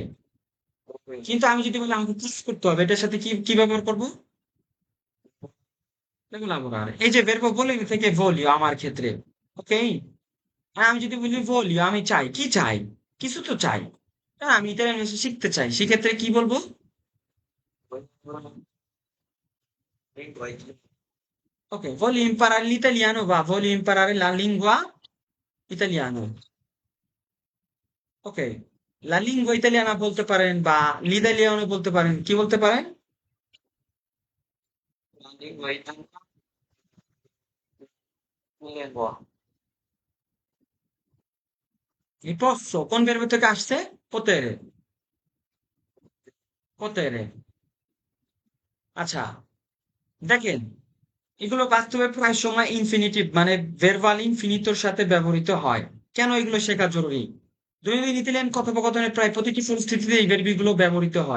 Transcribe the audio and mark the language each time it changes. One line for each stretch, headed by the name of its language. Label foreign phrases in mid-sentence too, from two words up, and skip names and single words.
Bangla: কিন্তু আমি যদি বলি আমাকে কাজ করতে হবে, এটার সাথে কি কি ব্যবহার করবো? দেখুন আমরা এই যে ভেরব বলি থেকে ভলিও আমার ক্ষেত্রে, ওকে। আমি যদি বলি ভলিও আমি চাই, কি চাই? কিছু তো চাই। আমি ইতালিয়ান ভাষা শিখতে চাই, সেক্ষেত্রে কি বলবো?
Italian: Ok, voglio imparare l'italiano, va, voglio imparare la lingua italiana.
Bangla: Ok,
Italian: la lingua italiana
Bangla: বলতে পারেন বা l'italiano বলতে পারেন। কি বলতে পারেন?
Italian: la lingua italiana, lingua, Il posso
Bangla: কোন verbo থেকে আসছে?
Italian: potere, potere।
Bangla: আচ্ছা, দেখেন, এগুলো বাস্তবে প্রায় সময় ইনফিনিটিভ মানে ভার্বাল ইনফিনিটোর সাথে ব্যবহৃত হয়। কেন এগুলো শেখা জরুরি? দৈনন্দিন ইতালিয়ান কথোপকথনের প্রায় প্রতিটি পরিস্থিতিতে এই ভার্বগুলো ব্যবহৃত হয়।